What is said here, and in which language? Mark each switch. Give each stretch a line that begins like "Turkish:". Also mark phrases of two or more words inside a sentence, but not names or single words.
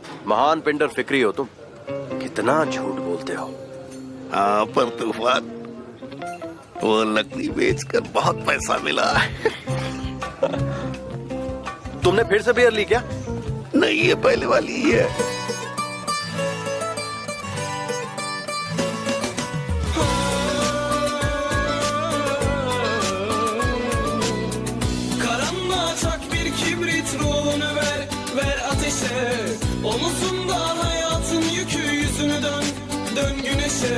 Hindi: महान पेंटर फिक्री हो तुम। कितना झूठ बोलते हो। हाँ पर तूफान, वो लकड़ी बेचकर बहुत पैसा मिला। तुमने फिर से बियर ली क्या? नहीं, ये पहले वाली ही है।
Turkish: Karanlığa bir kibrit ruhunu ver ateşe. Omuzunda hayatın yükü, yüzünü dön güneşe.